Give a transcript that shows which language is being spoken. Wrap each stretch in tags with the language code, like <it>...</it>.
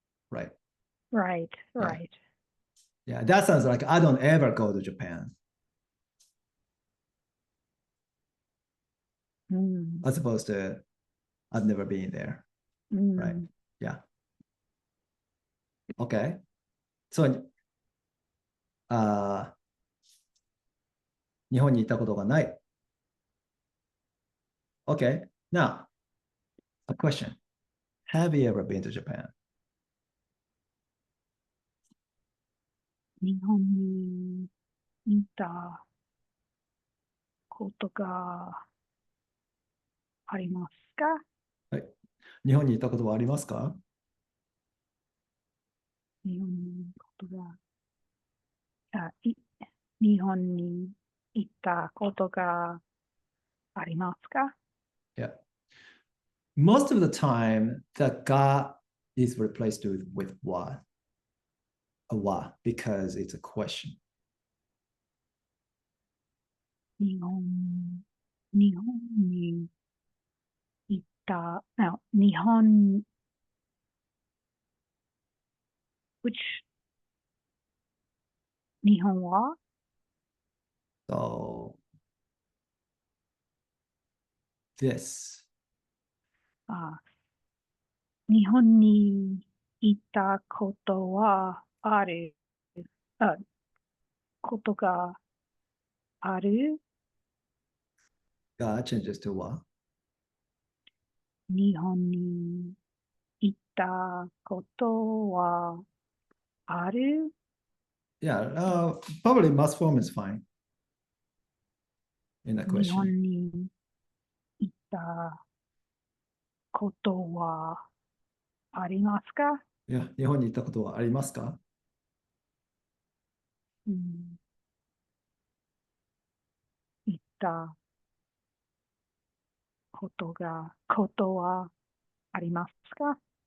<en>Right. Right, Yeah. right. Yeah, that sounds like I don't ever go to Japan, as opposed to I've never been there. Right. Yeah. Okay.</en> <ja>So, 日本に行ったことがない。</ja> <en>Okay. Now, a question. Have you ever been to Japan?</en> <ja>日本に行ったことがありますか？はい。日本に行ったことはありますか？日本にことが、日本に行ったことがありますか？</ja> <en>Yeah. Most of the time, the ga is replaced with wa, a wa, because it's a question.</en> <ja>日本に行った、no, 日本 which 日本は</ja> <en>So, this.</en> <ja>日本に行ったことはある、ことがある。</ja> <en>Ga changes to wa.</en> <ja>日本に行ったことはある。</ja> <en>Yeah, probably must form is fine in the</en> <ja>日</ja> <en>question.</en> <ja>本に行ったことはありますか？ Yeah, 日本に行ったことはありますか？行ったことはありますか？</ja>